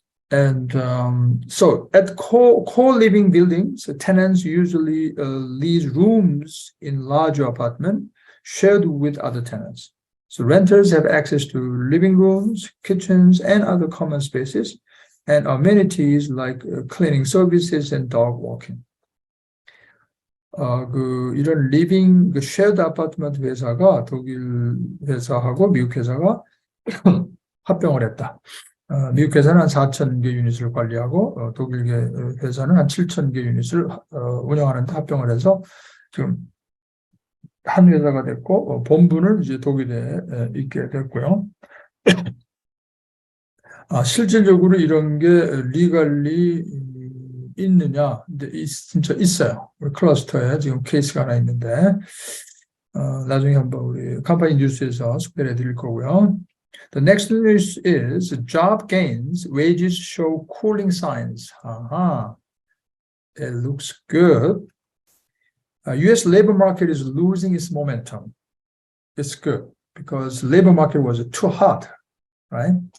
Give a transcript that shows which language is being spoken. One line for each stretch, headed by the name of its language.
English: And so at co-living buildings, tenants usually lease rooms in larger apartments shared with other tenants. So renters have access to living rooms, kitchens, and other common spaces, and amenities like cleaning services and dog walking.
Korean: 이런 리빙, 쉐어드 아파트먼트 회사가 독일 회사하고 미국 회사가 합병을 했다. 미국 회사는 한 4,000개 유닛을 관리하고 독일 회사는 한 7,000개 유닛을 운영하는데 합병을 해서 지금 한 회사가 됐고 본부는 이제 독일에 있게 됐고요. 실질적으로 이런 게 리갈리 있느냐? 근데 진짜 있어요. 우리 클러스터에 지금 케이스가 하나 있는데 나중에 한번 우리 컴퍼니 뉴스에서 소개를 해드릴 거고요.
English: The next news is job gains, wages show cooling signs. It looks good. U.S. labor market is losing its momentum. It's good because labor market was too hot, right?